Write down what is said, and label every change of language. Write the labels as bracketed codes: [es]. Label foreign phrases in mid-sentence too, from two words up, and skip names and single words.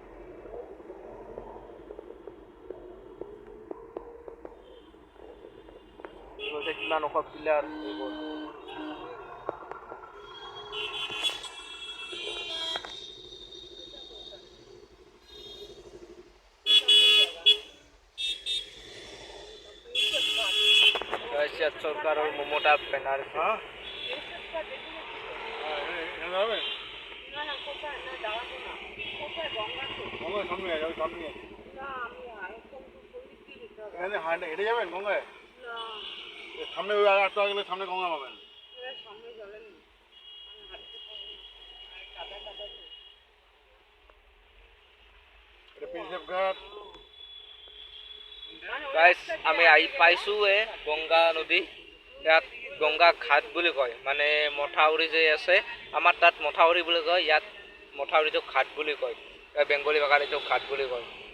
[as] কিমান ওখ পিলাৰ এইবোৰ গাইছ চৰকাৰৰ মমতা বেনাৰ্জী [bn] হ্যাঁ যাবেন না না কোথায় না দাঁড়াবো না কোথায় গঙ্গাতে গঙ্গায় সামনে আছে ওই সামনে আছে না আমি আরেকজন শরীর দিয়ে যেতে হবে এখানে হেঁটে যাবেন গঙ্গায় না সামনে ওই আটটা গেলে সামনে গঙ্গা পাবেন এবার সামনে জলে নেই আমি হাঁটতে পারবো না আর কাদা কাদা তো এটা প্রিন্সেপ ঘাট [as] গাইছ আমি আহি পাইছোঁৱে গংগা নদী ইয়াত গংগা ঘাট বুলি কয় মানে মথাউৰি যে আছে আমাৰ তাত মথাউৰি বুলি কয় ইয়াত মথাউৰিটোক ঘাট বুলি কয় বেংগলী ভাষাত এইটোক ঘাট বুলি কয়